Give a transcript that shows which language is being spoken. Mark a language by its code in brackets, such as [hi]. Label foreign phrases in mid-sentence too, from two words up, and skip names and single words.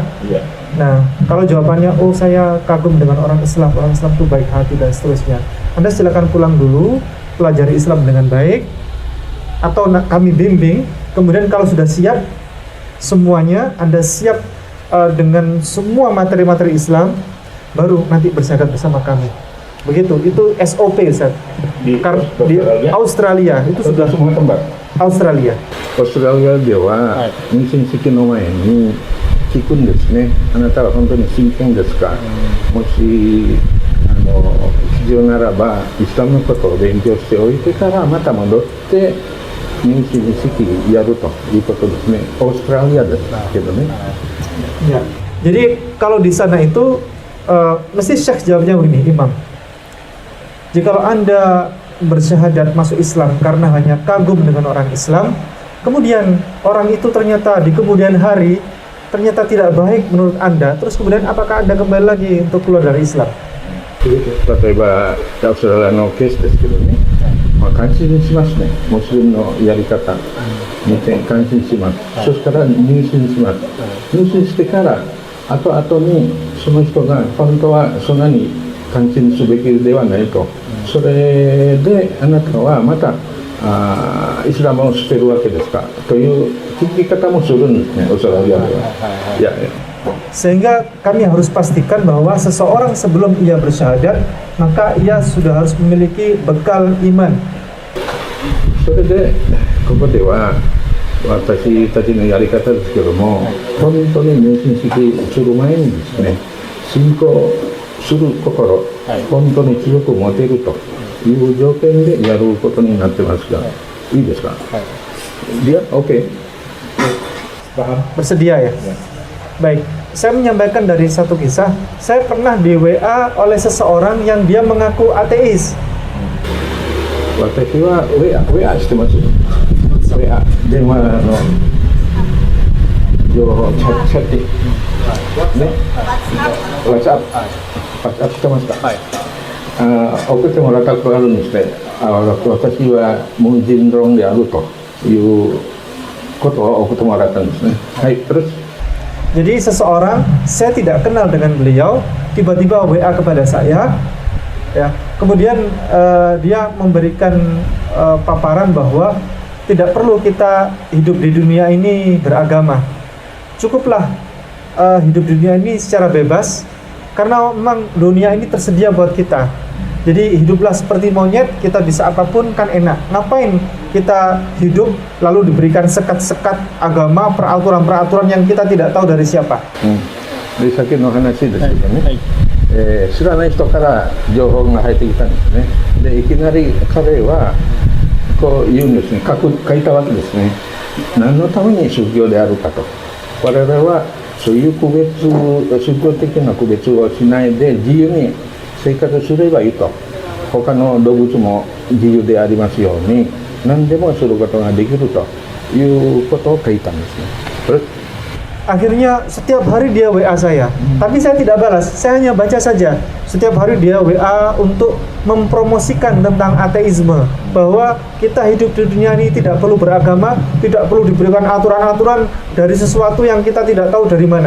[id] Nah, kalau jawabannya, oh saya kagum dengan orang Islam itu baik hati dan seterusnya, Anda silakan pulang dulu, pelajari Islam dengan baik, atau kami bimbing. Kemudian kalau sudah siap semuanya, Anda siap dengan semua materi-materi Islam, baru nanti bersyahadat bersama kami. Begitu, itu SOP Ustaz. Di Australia itu sudah semua tempat. Australia [ja] では入信式の前に聞くんですね。あなたは本当に真剣ですか？もし必要ならばイスラムのことを勉強しておいてからまた戻って入信式やるということですね。オーストラリアですけどね。 [id] Ya. Jadi kalau di sana itu mesti syekh jawabnya begini, imam. Jikalau Anda bersyahadat masuk Islam karena hanya kagum dengan orang Islam, kemudian orang itu ternyata di kemudian hari ternyata tidak baik menurut Anda, terus kemudian apakah Anda kembali lagi untuk keluar dari Islam? [ja] 例えばオーストラリアのケースですけどね、感心しますね。モスリムのやり方見て感心します。そしたら入信します。入信してから後々にその人が本当はそんなに感心すべきではないと、それであなたはまたイスラムを捨てるわけですかという聞き方もするんですね、オーストラリアでは。 [id] Sehingga kami harus pastikan bahwa seseorang sebelum ia bersyahadat, maka ia sudah harus memiliki bekal iman. [ja] それでここでは私たちのやり方ですけども、本当に入信式する前にですね、信仰する心、本当に強く持てるという条件でやることになってますが、いいですか？ [id] dia oke. Bersedia ya? Baik, saya menyampaikan dari satu kisah. Saya pernah di WA oleh seseorang yang dia mengaku ateis. [ja] 私はウェアしてます。ウェア電話の情報チャットね。WhatsApp してますか。はい。送ってもらったことあるんですね。私は文人論であるということを送ってもらったんですね。はい。terus. [id] Jadi seseorang, saya tidak kenal dengan beliau, tiba-tiba WA kepada saya, ya. Kemudian dia memberikan paparan bahwa tidak perlu kita hidup di dunia ini beragama. Cukuplah hidup di dunia ini secara bebas, karena memang dunia ini tersedia buat kita. Jadi hiduplah seperti monyet, kita bisa apapun kan enak. Ngapain kita hidup lalu diberikan sekat-sekat agama, peraturan-peraturan yang kita tidak tahu dari siapa. [ja] で先の話ですけどね、知らない人から情報が入ってきたんですね。でいきなり彼はこう言うんですね。書いたわけですね。何のために宗教であるかと。我々はそういう区別、宗教的な区別をしないで自由に生活すればいいと。他の動物も自由でありますように何でもすることができるということを書いたんですね。Terus [id] akhirnya setiap hari dia WA saya, tapi saya tidak balas, saya hanya baca saja. Setiap hari dia WA untuk mempromosikan tentang ateisme, bahwa kita hidup di dunia ini tidak perlu beragama, tidak perlu diberikan aturan-aturan dari sesuatu yang kita tidak tahu dari mana.